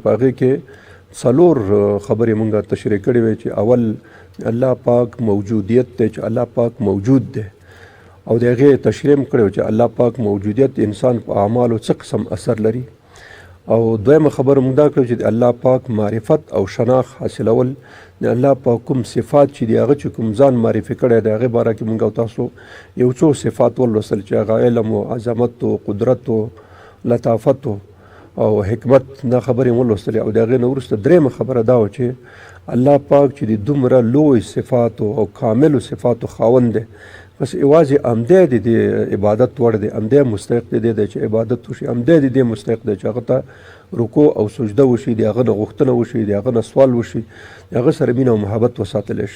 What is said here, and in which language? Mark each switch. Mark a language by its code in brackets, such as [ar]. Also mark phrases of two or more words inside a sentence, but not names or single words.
[ps] په هغې کې 4 خبرې مونږ تشریح کړې وې چې اول الله پاک موجودیت دی، چې الله پاک موجود دی، او د هغې تشریح هم کړی چې الله پاک موجودیت انسان په اعمالو څه قسم اثر لري. او دویمه خبره مونږ دا کړو چې د الله پاک معرفت او شناخت حاصلول، د الله پاک کوم صفات چې دی هغه چې کوم ځان معرفي کړی د هغې باره کې مونږ او تاسو یو څو صفات ولوستل چې هغه علم و عظمت و قدرت و لطافت او حکمت. دا خبرې مو ولوستلې. او د هغې نه وروسته درېیمه خبره دا وه چې الله پاک چې د دومره لوی صفاتو او کاملو صفاتو خاوند دی، بس یوازې همدی د دې عبادت وړ دی، همدی مستحق دی چې عبادت وشي، همدی د دې مستحق دی چې هغه ته رکوع او سجده وشي، د هغه نه غوښتنه وشي، د هغه نه سوال وشي، د هغه سره مینه او محبت وساتلی شي.